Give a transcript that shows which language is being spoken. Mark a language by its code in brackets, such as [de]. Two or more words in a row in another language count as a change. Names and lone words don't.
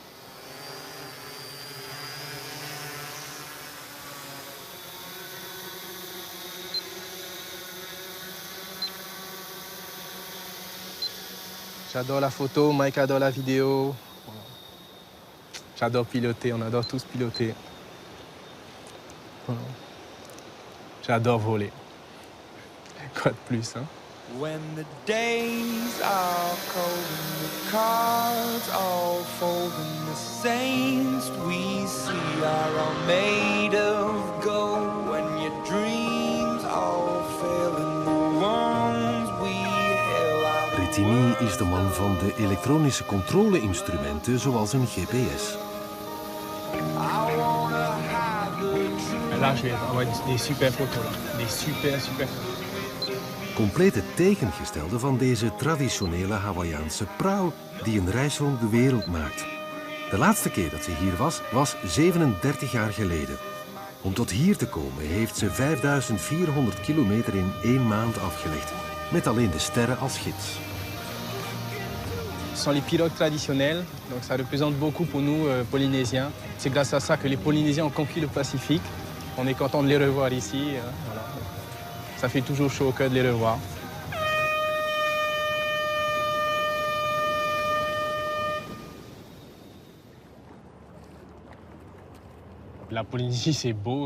[fr] J'adore la photo, Mike adore la vidéo. J'adore piloter, on adore tous piloter. Voilà. J'adore voler. Quoi de plus, hein? [en] When the days are cold and the cards all fold and the saints we see are all made of gold, when your dreams all fail and the ones we held are... [nl] Rettini is de man van de elektronische controle-instrumenten zoals een GPS. [fr] Là, je vais avoir des super photos, là. Des super photos. [nl] Compleet het tegengestelde van deze traditionele Hawaïaanse prauw die een reis rond de wereld maakt. De laatste keer dat ze hier was 37 jaar geleden. Om tot hier te komen heeft ze 5400 kilometer in 1 maand afgelegd, met alleen de sterren als gids. [fr] Ce sont les pilotes traditionnels, donc ça représente beaucoup pour nous, Polynésiens. C'est grâce à ça que les Polynésiens ont conquis le Pacifique. On est content de les revoir ici. Voilà. Ça fait toujours chaud au cœur de les revoir. La Polynésie, c'est beau.